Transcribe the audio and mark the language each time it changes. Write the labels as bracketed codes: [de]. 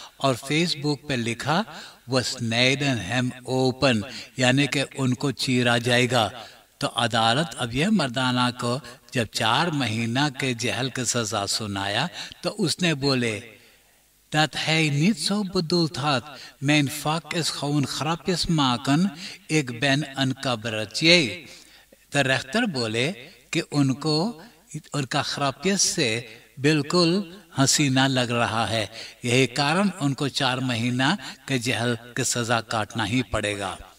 [hns] और फेसबुक पे लिखा वो [nl] स्नेडन हेम ओपन, [hns] यानी कि उनको चीरा जाएगा। तो अदालत अब यह मर्दाना को जब 4 महीना के जेल की सजा सुनाया तो उसने बोले [nl] dat hij niet zo bedoeld had. Mijn vak is gewoon grapjes maken. Ik ben een cabaretier. [hns] तो रेख्तर बोले कि उनको उनका खरापियत से बिल्कुल हंसी ना लग रहा है, यही कारण उनको 4 महीना के जेल की सजा काटना ही पड़ेगा।